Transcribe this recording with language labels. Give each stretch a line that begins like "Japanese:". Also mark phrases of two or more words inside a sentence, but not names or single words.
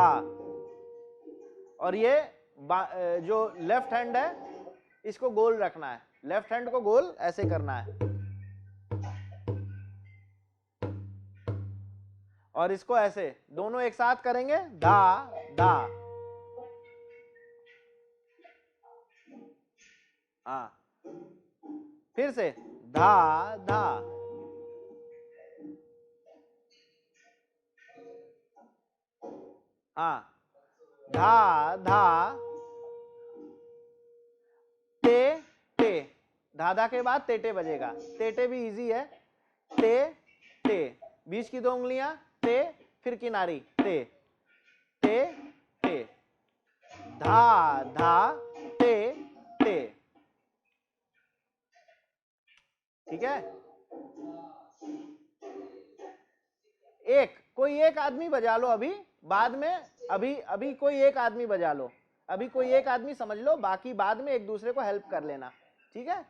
Hindi: और ये जो
English: left hand
Hindi: है, इसको गोल रखना है,
English: left hand
Hindi: को गोल ऐसे करना है, और इसको ऐसे, दोनों एक साथ करेंगे, धा धा। हाँ, फिर से, धा धा। हाँ, धा धा ते ते, धाधा के बाद तेटे बजेगा, तेटे भी इजी है, ते ते, बीच की 2 उंगलियां, ते, फिर किनारी, ते ते ते, धा धा ते ते, ठीक है। कोई एक आदमी बजा लो अभी, बाद में, अभी अभी कोई एक आदमी बजा लो, अभी कोई एक आदमी समझ लो, बाकी बाद में एक दूसरे को हेल्प कर लेना, ठीक है।